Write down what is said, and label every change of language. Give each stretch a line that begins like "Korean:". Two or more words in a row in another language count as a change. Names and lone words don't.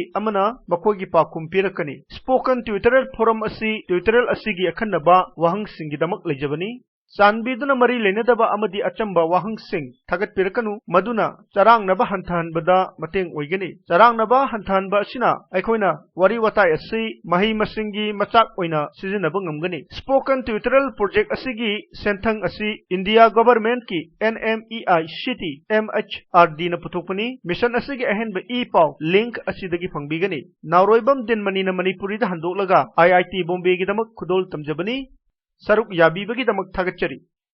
Manipuri: amana makoigi pakhum pirakani
English: spoken tutorial forum
Manipuri: asi tutorial asigi akhanaba wahang singidamak lejabani chanbiduna mari lenadaba amadi achamba wahang sing thagat pirakanu maduna charangnaba hantanbada mateng oigani charangnaba hantanba asina aikhoina wari watai asi mahi masingi machak oina sizinaba ngamgani
English: spoken tutorial project
Manipuri: asigi senthang asi India government ki NMEI city MHRD na puthokpani mission asigi ahenba
English: e-paw link
Manipuri: asidagi phangbigani nauroibam dinmani na Manipuri da handoklaga IIT Bombay gi damak khudol tamjabani saruk yabi bagi damak thagatchari